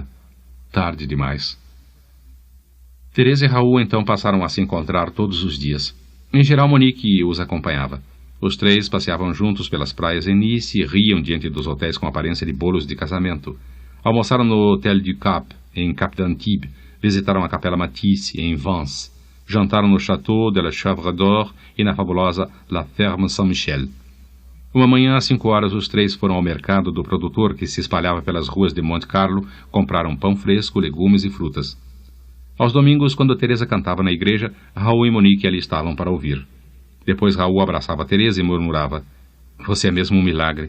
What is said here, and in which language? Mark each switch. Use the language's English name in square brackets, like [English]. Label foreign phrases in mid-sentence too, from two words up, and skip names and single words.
[Portuguese] Tarde demais. Teresa e Raul então passaram a se encontrar todos os dias. Em geral, Monique os acompanhava. Os três passeavam juntos pelas praias em Nice e riam diante dos hotéis com aparência de bolos de casamento. Almoçaram no Hotel du Cap, em Cap d'Antibes. Visitaram a Capela Matisse, em Vence. Jantaram no Château de la Chèvre d'Or e na fabulosa La Ferme Saint-Michel. Uma manhã, às 5 horas, os três foram ao mercado do produtor que se espalhava pelas ruas de Monte Carlo, compraram pão fresco, legumes e frutas. Aos domingos, quando Teresa cantava na igreja, Raul e Monique ali estavam para ouvir. Depois Raul abraçava Teresa e murmurava: Você é mesmo um milagre.